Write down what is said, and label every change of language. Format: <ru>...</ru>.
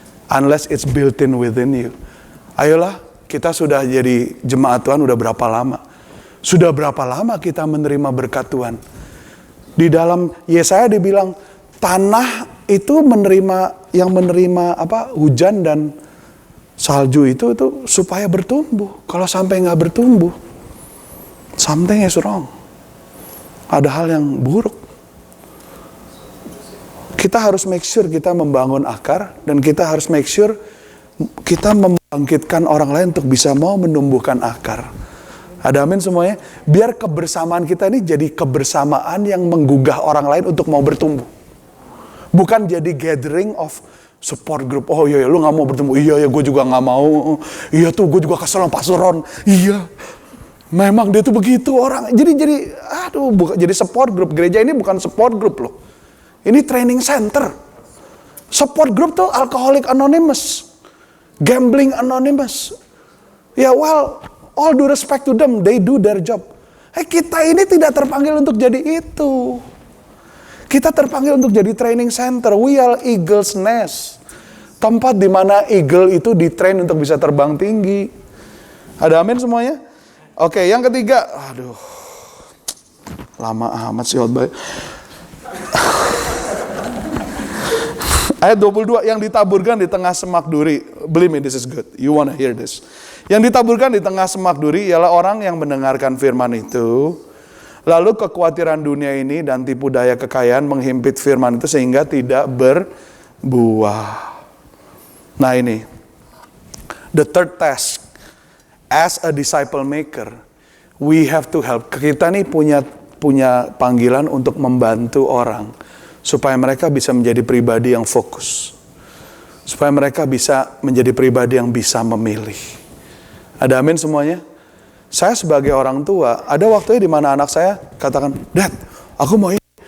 <en>Unless it's built in within you.</en> <id>Ayolah, kita sudah jadi jemaat Tuhan udah berapa lama? Sudah berapa lama kita menerima berkat Tuhan? Di dalam Yesaya dibilang, tanah itu yang menerima hujan dan salju itu supaya bertumbuh. Kalau sampai nggak bertumbuh,</id> <en>something is wrong.</en> <id>Ada hal yang buruk. Kita harus</id> <en>make sure</en> <id>kita membangun akar dan kita harus make sure kita membangkitkan orang lain untuk bisa mau menumbuhkan akar. Ada amin semuanya. Biar kebersamaan kita ini jadi kebersamaan yang menggugah orang lain untuk mau bertumbuh. Bukan jadi</id> <en>gathering of support group.</en> <id>Oh iya, lu gak mau bertemu. Iya, gue juga gak mau. Iya tuh, gue juga kesel sama Pak Suron. Iya, memang dia tuh begitu orang. Jadi support group. Gereja ini bukan support group loh. Ini training center. Support group tuh Alcoholic Anonymous. Gambling Anonymous.</id> <en>Ya well, all due respect to them, they do their job.</en> <id>Kita ini tidak terpanggil untuk jadi itu. Kita terpanggil untuk jadi training center.</id> <en>We are eagle's nest.</en> <id>Tempat di mana eagle itu ditrain untuk bisa terbang tinggi. Ada amin semuanya? Oke, yang ketiga. Aduh. Lama amat sih khotbah. Ayat 22, yang ditaburkan di tengah semak duri.</id> <en>Believe me, this is good. You wanna hear this.</en> <id>Yang ditaburkan di tengah semak duri ialah orang yang mendengarkan firman itu. Lalu kekhawatiran dunia ini dan tipu daya kekayaan menghimpit firman itu sehingga tidak berbuah. Nah ini,</id> <en>the third task, as a disciple maker, we have to help.</en> <id>Kita nih punya panggilan untuk membantu orang. Supaya mereka bisa menjadi pribadi yang fokus. Supaya mereka bisa menjadi pribadi yang bisa memilih. Ada amin semuanya? Saya sebagai orang tua, ada waktunya di mana anak saya katakan, Dad, aku mau ini.</id>